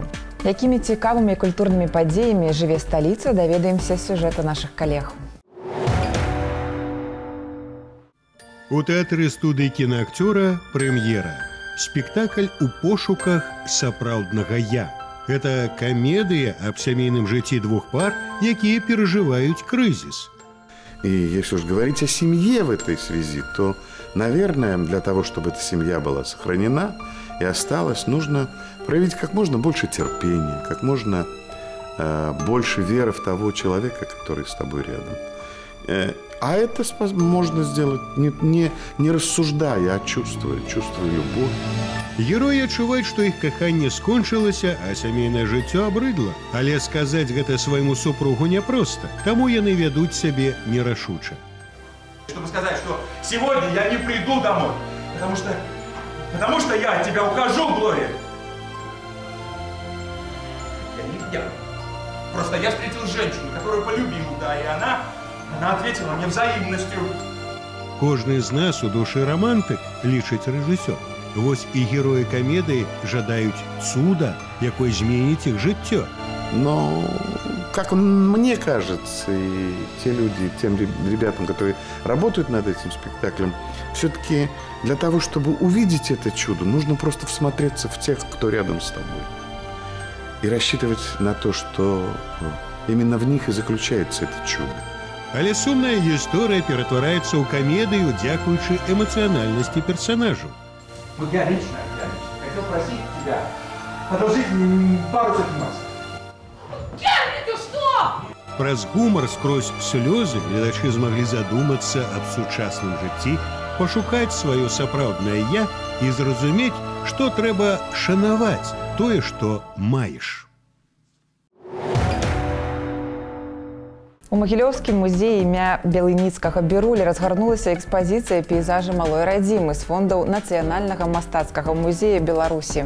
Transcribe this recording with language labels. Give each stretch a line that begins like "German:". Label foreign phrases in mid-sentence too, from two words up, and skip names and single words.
Belarusian: Якімі цікавымі культурнымі падзеямі жыве сталіца, даведаемся з сюжэта нашых калег. У тэатры студыі кінаакцёра прэм'ера. Спектакль «У пошуках сапраўднага я». Гэта камедыя аб сямейным жыцці двух пар, якія перажываюць крызіс.
Russian: И если уж говорить о семье в этой связи, то, наверное, для того, чтобы эта семья была сохранена и осталась, нужно проявить как можно больше терпения, как можно больше веры в того человека, который с тобой рядом. А это можно сделать не рассуждая, а чувствуя любовь.
Belarusian: Героі адчуваюць, што іх каханне скончылася, а сямейнае жыццё абрыдла. Але сказаць гэта свайму супругу няпроста, таму яны вядуць сябе нерашуча.
Russian: Чтобы сказать, что сегодня я не приду домой, потому что я от тебя ухожу, Глория. Я не пьян. Просто я встретил женщину, которую полюбил, да, и она ответила мне взаимностью.
Belarusian: Кожны з нас у душы романтык, лічыць рэжысёр. Вось і героі камедыі жадаюць цуда, якой зменіць іх жыццё.
Russian: Но, как мне кажется, и те люди, тем ребятам, которые работают над этим спектаклем, все-таки для того, чтобы увидеть это чудо, нужно просто всмотреться в тех, кто рядом с тобой. И рассчитывать на то, что именно в них и заключается это чудо.
Belarusian: Але сумная гісторыя ператвараецца ў камедыю, дзякуючы эмацыянальнасці персанажу.
Russian: Вот я лично хотел просить тебя одолжить пару сотен масок. Герри, ты что?
Belarusian: Праз гумар скрозь слёзы гледачы змаглі задумацца аб сучасным жыцці, пашукаць сваё сапраўднае «я» і зразумець, што трэба шанаваць тое, што маеш. У Магілёўскім музеі імя Белыніцкага Бірулі разгарнулася экспазіцыя пейзажа малой радзімы з фондаў Нацыянальнага мастацкага музея Беларусі.